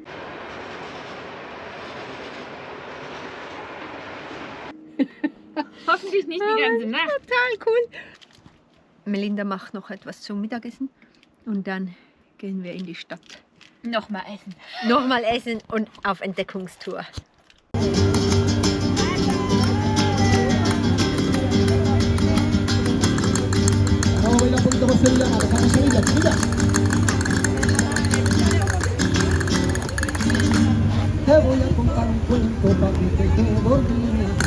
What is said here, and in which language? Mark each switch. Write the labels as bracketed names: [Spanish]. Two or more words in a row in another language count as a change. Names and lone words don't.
[German] Hoffentlich nicht die ganze Nacht. Total cool. Melinda macht noch etwas zum Mittagessen und dann gehen wir in die Stadt. Nochmal essen. Nochmal essen und auf Entdeckungstour. [Spanish] Te voy a contar un cuento para que te quede dormida.